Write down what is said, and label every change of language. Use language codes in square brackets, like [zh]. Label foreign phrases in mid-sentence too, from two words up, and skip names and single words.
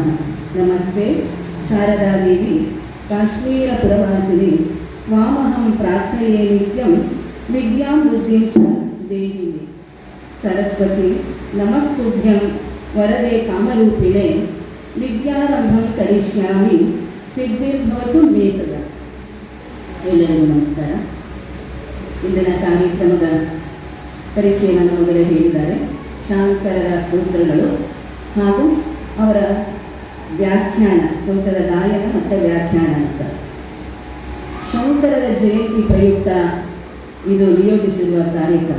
[sa] नमस्ते शारदादेवी काश्मीरपुरवासिनी त्वामहं प्रार्थये नित्यं विद्यां बुद्धिं च देहि मे। सरस्वती नमस्तुभ्यं वरदे कामरूपिणे विद्यारम्भं करिष्यामि सिद्धिर्भवतु मे सदा। [kn] ಎಲ್ಲರಿಗೂ ನಮಸ್ಕಾರ. ಇಂದಿನ ಕಾರ್ಯಕ್ರಮದ ಪರಿಚಯವನ್ನು ಮೊದಲೇ ಹೇಳಿದ್ದಾರೆ. ಶಾಂಕರರ ಸ್ತೋತ್ರಗಳು ಹಾಗೂ ಅವರ ವ್ಯಾಖ್ಯಾನ, ಸ್ತೋತ್ರದ ಗಾಯನ ಮತ್ತು ವ್ಯಾಖ್ಯಾನ ಅಂತ. ಶಂಕರರ ಜಯಂತಿ ಪ್ರಯುಕ್ತ ಇದು ನಿಯೋಜಿಸಿರುವ ಕಾರ್ಯಕ್ರಮ.